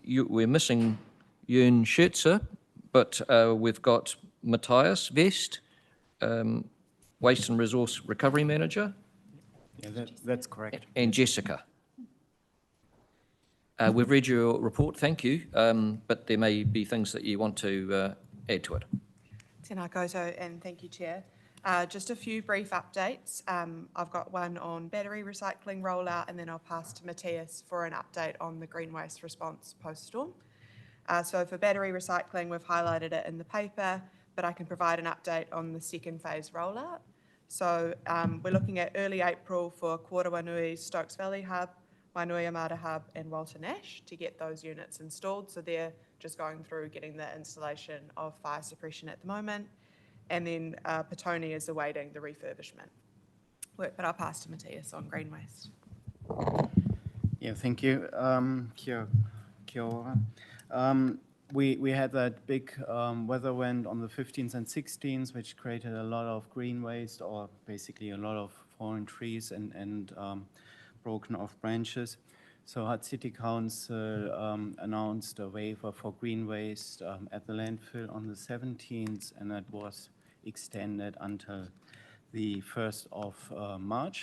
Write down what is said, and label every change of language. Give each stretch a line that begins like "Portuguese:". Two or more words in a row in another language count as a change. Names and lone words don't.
English: We're missing Jörn Scherzer, but we've got Matthias West, Waste and Resource Recovery Manager. Yeah, that's correct. And Jessica. We've read your report, thank you, but there may be things that you want to add to it.
Māori: Tēnā koutou,
English: and thank you, Chair. Just a few brief updates. I've got one on battery recycling rollout, and then I'll pass to Matthias for an update on the green waste response post-storm. So for battery recycling, we've highlighted it in the paper, but I can provide an update on the second phase rollout. So we're looking at early April for Kōrawhanui Stokes Valley Hub, Wainuiomata Hub, and Walter Nash to get those units installed. So they're just going through getting the installation of fire suppression at the moment. And then Petone is awaiting the refurbishment work, but I'll pass to Matthias on green waste. Yeah, thank you.
Māori: Kia ora.
English: We had that big weather event on the 15th and 16th, which created a lot of green waste, or basically a lot of fallen trees and broken off branches. So Hutt City Council announced a waiver for green waste at the landfill on the 17th, and that was extended until the 1st of March.